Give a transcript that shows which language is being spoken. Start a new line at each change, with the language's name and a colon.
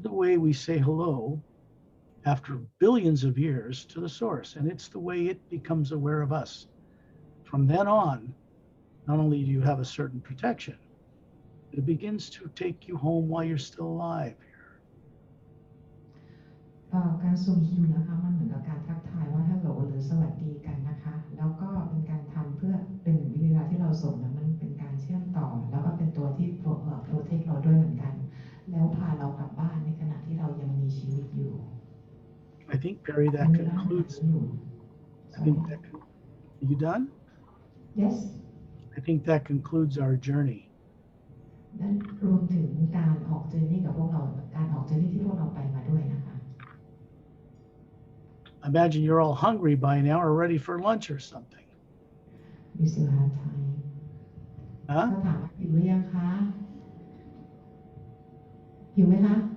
English: the way we say hello after billions of years to the source, and it's the way it becomes aware of us. From then on, not only do you have a certain protection, but it begins to take you home while you're still alive here.
Thai: การส่งฮิวนะคะมันเหมือนกับการทักทายว่าฮัลโหลหรือสวัสดีกันนะคะแล้วก็เป็นการทำเพื่อเป็นเวลาที่เราส่งนะมันเป็นการเชื่อมต่อแล้วก็เป็นตัวที่โปรเทคเราด้วยเหมือนกันแล้วพาเรากลับบ้านในขณะที่เรายังมีชีวิตอยู่
English: I think, Perry, that concludes. I think that. Are you done? Yes. I think that concludes our journey.
Thai: นั่นรวมถึงการออกเจอร์นี่กับพวกเราการออกเจอร์นี่ที่พวกเราไปมาด้วยนะคะ
English: Imagine you're all hungry by now or ready for lunch or something. We still have time. Huh?
Thai: เขาถามว่าหิวหรือยังคะหิวไหมคะ